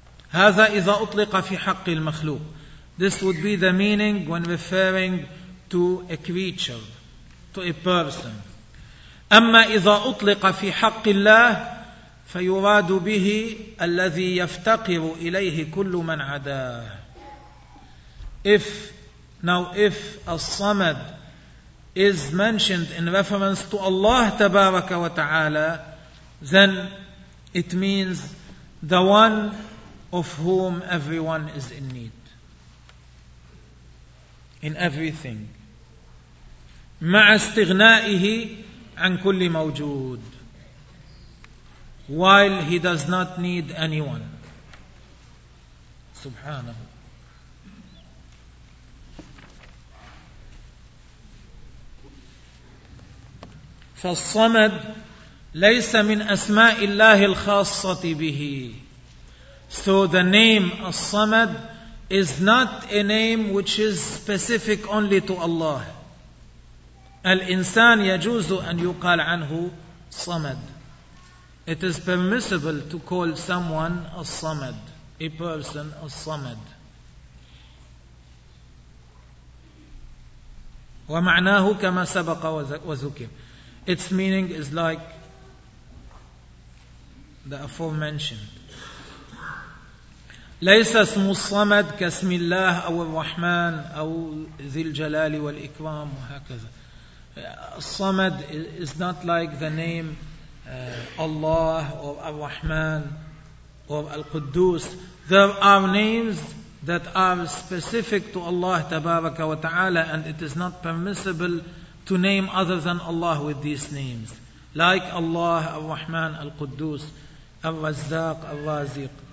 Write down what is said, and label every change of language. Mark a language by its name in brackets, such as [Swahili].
[Arabic] هذا إذا أطلق في حق المخلوق. [English] This would be the meaning when referring to a creature, to a person. [Arabic] أما إذا أطلق في حق الله فيراد به الذي يفتقر إليه كل من عداه. [English] If الصمد is mentioned in reference to Allah [Arabic] تبارك وتعالى, [English] then it means the one of whom everyone is in need. In everything. [Arabic] مع استغنائه عن كل موجود. [English] while he does not need anyone. [Arabic] Subhanahu. فالصمد ليس من أسماء الله الخاصة به. [English] So the name الصمد is not a name which is specific only to Allah. [Arabic] الإنسان يجوز أن يقال عنه صمد. [English] It is permissible to call someone a صمد, a person a صمد. [Arabic] ومعناه كما سبق وذكر. [English] Its meaning is like the aforementioned. [Arabic] ليس اسم الصمد كاسم الله أو الرحمن أو ذي الجلال والإكرام وهكذا. [English] الصمد is not like the name Allah or Ar-Rahman or Al-Quddus. There are names that are specific to Allah Tabaraka wa Ta'ala, and it is not permissible to name other than Allah with these names, like Allah, Ar-Rahman, Al-Quddus, Ar-Razzaq, Ar-Raziq.